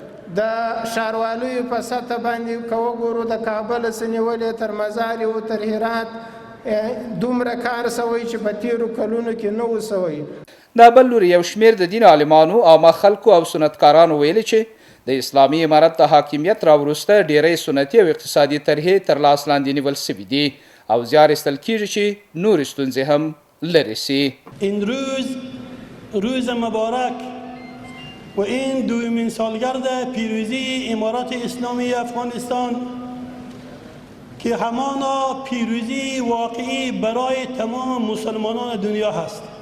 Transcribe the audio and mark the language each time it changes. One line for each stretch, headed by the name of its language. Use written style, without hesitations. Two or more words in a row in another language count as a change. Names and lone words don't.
Pashto: د ښاروالیو په سطح باندې که وګورو د کابل څخه نیولې تر مزار او تر هرات دومره کار سوی چې په تیرو کلونو کې نه و سوی. دا بل لوري یو شمیر د دین عالمانو عامه خلکو او سنتکارانو ویلي چې د اسلامي امارت د حاکمیت راوروسته ډیری سنتي او اقتصادي طرحې تر لاس لاندې نیول سوي دي او زیار ایستل کیږي چې نور ستونزې هم لرې سي.
Persian: این روز مبارک و این دومین سالگرد پیروزی امارت اسلامی افغانستان که همانا پیروزی واقعی برای تمام مسلمانان دنیا هست.